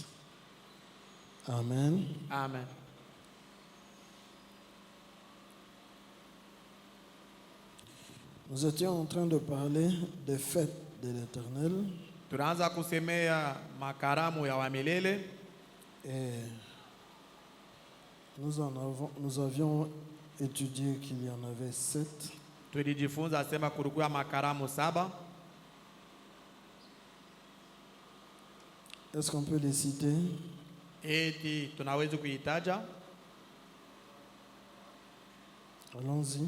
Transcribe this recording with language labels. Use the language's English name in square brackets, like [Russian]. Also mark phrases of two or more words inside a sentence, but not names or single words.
[French] Amen. Amen. Nous étions en train de parler des fêtes de l'Éternel [Swahili] Tunaanza kusemea makaramu ya wamilele. [French] et nous avions étudié qu'il y en avait 7. [Swahili] Tulijifunza sema kulikuwa makaramu 7. [French] Est-ce qu'on peut les citer? [Swahili] Eti tunaweza kuitaja. [French] Allons-y.